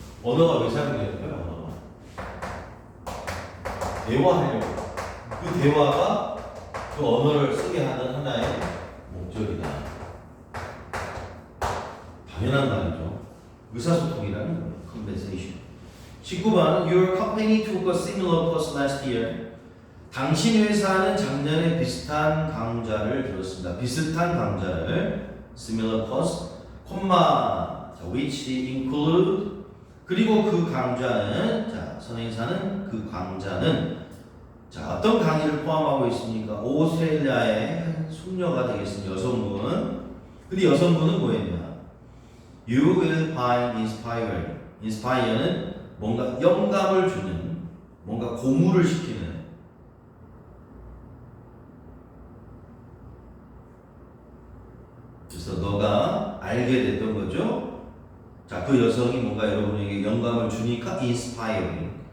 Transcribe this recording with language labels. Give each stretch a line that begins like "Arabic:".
Korean: 언어가 왜 사용될까요? 언어가 대화하려고. 그 대화가 그 언어를 쓰게 하는 하나의 목적이다. 당연한 말이죠. 의사소통이라는 거예요.
English: conversation. 19번 Your company took a similar course last year.
Korean: 당신 회사는 작년에 비슷한 강좌를 들었습니다. 비슷한 강좌를
English: similar course,
Korean: 콤마,
English: which include
Korean: 그리고 그 강좌는 자, 선행사는 그 강좌는 자, 어떤 강의를 포함하고 있습니까? 오스트레일리아의 한 숙녀가 되겠습니다. 여성분. 근데 여성분은 뭐였냐?
English: You will find inspiring.
Korean: inspire는 뭔가 영감을 주는, 뭔가 고무를 시키는. 그래서 너가 알게 됐던 거죠? 자, 그 여성이 뭔가 여러분에게 영감을 주니까 inspiring.